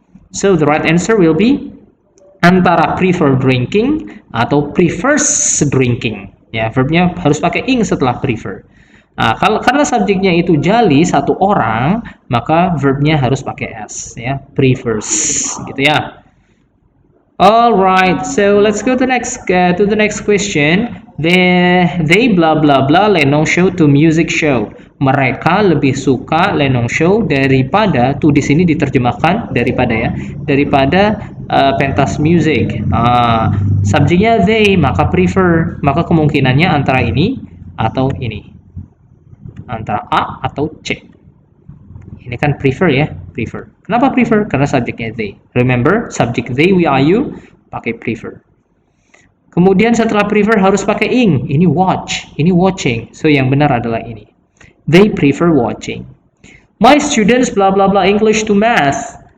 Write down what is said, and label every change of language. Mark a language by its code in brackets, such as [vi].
[en] So the right answer will be antara prefer drinking atau prefers drinking. [id] Ya, verbnya harus pakai ing setelah prefer. Nah, karena subjeknya itu Jali satu orang, maka verbnya harus pakai s, ya, prefers, gitu ya. [en] Alright, so let's go to the next question. They blah blah blah Lenong show to music show. [id] Mereka lebih suka Lenong show daripada, tuh di sini diterjemahkan daripada pentas music. Subjeknya they, maka prefer, maka kemungkinannya antara ini atau ini, antara A atau C. Ini kan prefer ya, prefer. Kenapa prefer? Karena subjeknya they. Remember, subjek they, we, are, you, pakai prefer. Kemudian setelah prefer harus pakai ing. Ini watch, ini watching. So yang benar adalah ini. [en] They prefer watching. My students blah blah blah English to math.